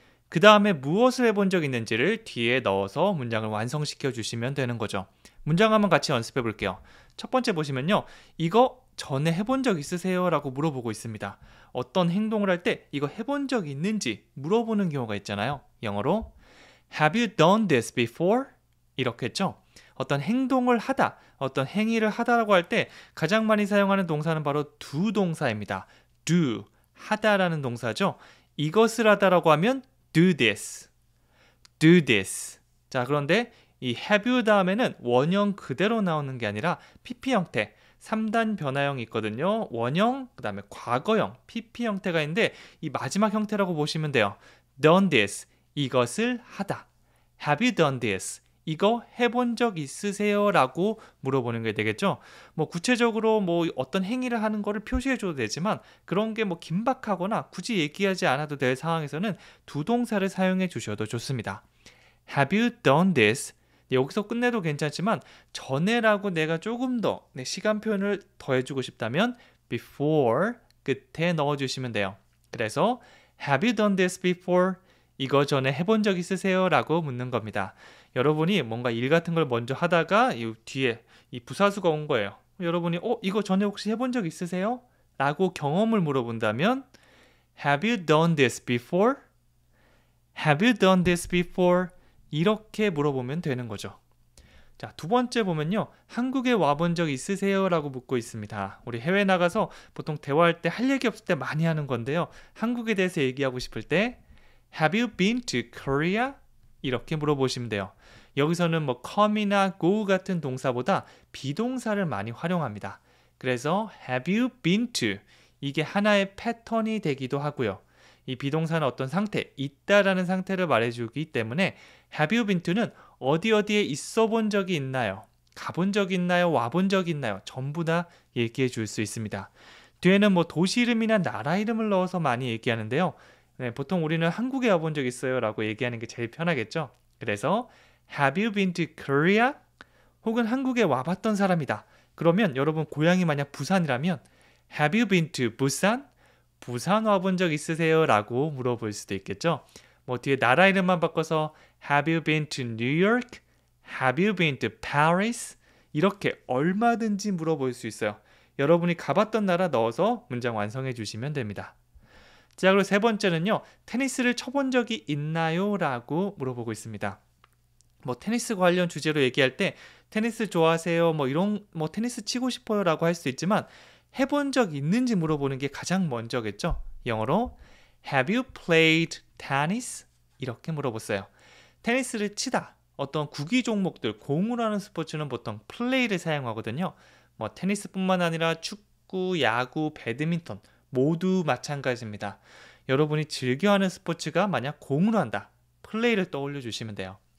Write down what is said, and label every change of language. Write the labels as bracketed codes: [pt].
[ko] 그 다음에 무엇을 해본 적 있는지를 뒤에 넣어서 문장을 완성시켜 주시면 되는 거죠. 문장 한번 같이 연습해 볼게요. 첫 번째 보시면요. 이거 전에 해본 적 있으세요? 라고 물어보고 있습니다. 어떤 행동을 할 때 이거 해본 적 있는지 물어보는 경우가 있잖아요. [en] 영어로 Have you done this before? [ko] 이렇게 했죠. 어떤 행동을 하다, 어떤 행위를 하다라고 할 때 가장 많이 사용하는 동사는 바로 do 동사입니다. do, 하다라는 동사죠. 이것을 하다라고 하면 [en] do this, do this. [ko] 자, 그런데 이 have you 다음에는 원형 그대로 나오는 게 아니라 PP 형태, 3단 변화형이 있거든요. 원형, 그 다음에 과거형, PP 형태가 있는데 이 마지막 형태라고 보시면 돼요. [en] done this, [ko] 이것을 하다. [en] Have you done this? [ko] 이거 해본 적 있으세요? 라고 물어보는 게 되겠죠. 뭐 구체적으로 뭐 어떤 행위를 하는 거를 표시해 줘도 되지만 그런 게 뭐 긴박하거나 굳이 얘기하지 않아도 될 상황에서는 두 동사를 사용해 주셔도 좋습니다. [en] Have you done this? [ko] 여기서 끝내도 괜찮지만 전에라고 내가 조금 더 시간 표현을 더 해주고 싶다면 before 끝에 넣어주시면 돼요. [en] 그래서 Have you done this before? [ko] 이거 전에 해본 적 있으세요? 라고 묻는 겁니다. 여러분이 뭔가 일 같은 걸 먼저 하다가 이 뒤에 이 부사수가 온 거예요. 여러분이 이거 전에 혹시 해본 적 있으세요? 라고 경험을 물어본다면 [en] Have you done this before? Have you done this before? [ko] 이렇게 물어보면 되는 거죠. 자, 두 번째 보면요. 한국에 와본 적 있으세요? 라고 묻고 있습니다. 우리 해외 나가서 보통 대화할 때 할 얘기 없을 때 많이 하는 건데요. 한국에 대해서 얘기하고 싶을 때 [en] Have you been to Korea? [ko] 이렇게 물어보시면 돼요. 여기서는 뭐 come이나 go 같은 동사보다 비동사를 많이 활용합니다. [en] 그래서 have you been to? [ko] 이게 하나의 패턴이 되기도 하고요. 이 비동사는 어떤 상태, 있다라는 상태를 말해주기 때문에 [en] have you been to [ko] 는 어디에 있어 본 적이 있나요? 가본 적이 있나요? 와본 적이 있나요? 전부 다 얘기해 줄 수 있습니다. 뒤에는 뭐 도시 이름이나 나라 이름을 넣어서 많이 얘기하는데요. 네, 보통 우리는 한국에 와본 적 있어요 라고 얘기하는 게 제일 편하겠죠. [en] 그래서 Have you been to Korea? [ko] 혹은 한국에 와봤던 사람이다. 그러면 여러분 고향이 만약 부산이라면 [en] Have you been to Busan? [ko] 부산 와본 적 있으세요? 라고 물어볼 수도 있겠죠. 뭐 뒤에 나라 이름만 바꿔서 [en] Have you been to New York? Have you been to Paris? [ko] 이렇게 얼마든지 물어볼 수 있어요. 여러분이 가봤던 나라 넣어서 문장 완성해 주시면 됩니다. 자, 그리고 세 번째는요. 테니스를 쳐본 적이 있나요? 라고 물어보고 있습니다. 뭐 테니스 관련 주제로 얘기할 때 테니스 좋아하세요? 뭐 이런 뭐 테니스 치고 싶어요? 라고 할 수 있지만 해본 적 있는지 물어보는 게 가장 먼저겠죠. [en] 영어로 Have you played tennis? [ko] 이렇게 물어봤어요. 테니스를 치다. 어떤 구기 종목들, 공으로 하는 스포츠는 보통 play를 사용하거든요. 뭐 테니스뿐만 아니라 축구, 야구, 배드민턴 모두 마찬가지입니다. 여러분이 즐겨하는 스포츠가 만약 공으로 한다. 플레이를 떠올려 주시면 돼요.